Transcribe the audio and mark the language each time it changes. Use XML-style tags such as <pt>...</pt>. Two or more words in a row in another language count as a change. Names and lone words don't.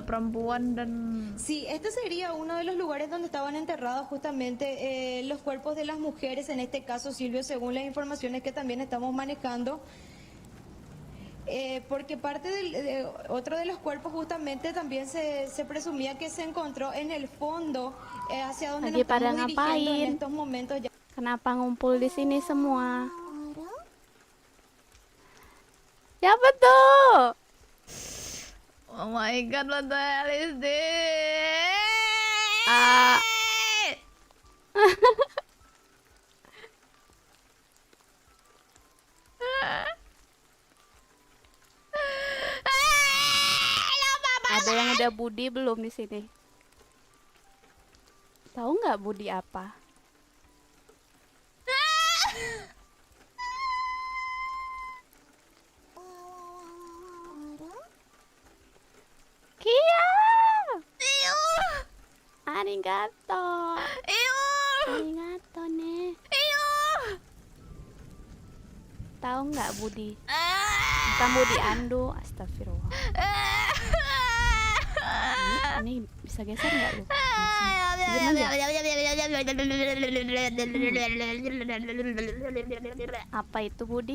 <es>Sí, este sería uno de los lugares donde estaban enterrados justamente los cuerpos de las mujeres, en este caso, Silvio, según las informaciones que también estamos manejando. Porque parte otro de los cuerpos justamente también se presumía que se encontró en el fondo, hacia donde nos estamos dirigiendo en estos momentos.</es> <id>Kenapa ngumpul di sini semua? Siapa tuh?</id> <en>Oh my god, what the hell is this?</en> <id>Ada yang udah Budi belum di sini? Tahu nggak Budi apa? Kia!</id> <ja>ありがとう！ありがとうね!</ja> <id>Tahu nggak Budi? Bukan Budi Andu, astagfirullah. Ini bisa geser nggak lu? Apa itu Budi?</id>